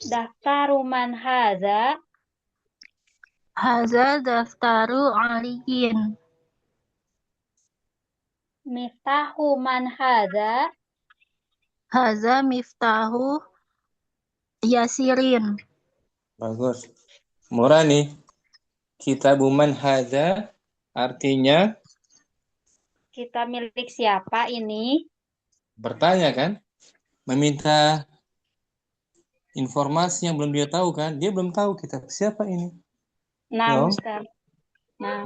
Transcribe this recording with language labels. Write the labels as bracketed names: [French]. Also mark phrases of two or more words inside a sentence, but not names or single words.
[Arabic] دفتر من هذا. هذا دفتر علي. مفتاح من هذا. هذا مفتاح ياسر. [Indonesian] Bagus. [Arabic] Murani, كتاب من هذا artinya [Indonesian] Kita milik siapa ini? bertanya kan? Meminta informasi yang belum dia tahu kan? Dia belum tahu kitab siapa ini. Nah, Ya, Ustaz. Nah,